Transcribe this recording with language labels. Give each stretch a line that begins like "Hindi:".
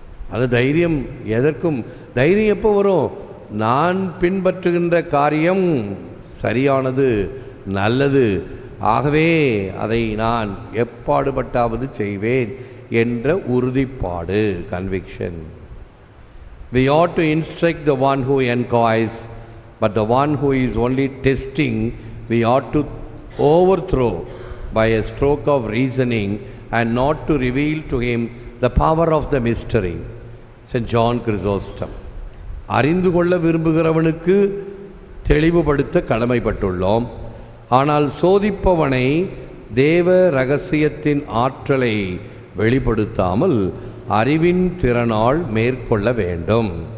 Tamil: அந்த தைரியம் எதற்கும், தைரியம் எப்போ வரும்? நான் பின்பற்றுகின்ற காரியம் சரியானது, நல்லது, ஆகவே அதை நான் எப்பாடுபட்டாவது செய்வேன் என்ற உறுதிப்பாடு, conviction.
English: We ought to instruct the one who enquiries, but the one who is only testing we ought to overthrow by a stroke of reasoning and not to reveal to him the power of the mystery. St. John Chrysostom.
Tamil: அறிந்து கொள்ள விரும்புகிறவனுக்கு தெளிவுபடுத்த கடமைப்பட்டுள்ளோம். ஆனால் சோதிப்பவனை தேவ ரகசியத்தின் ஆற்றலை வெளிப்படுத்தாமல் அறிவின் திறனால் மேற்கொள்ள வேண்டும்.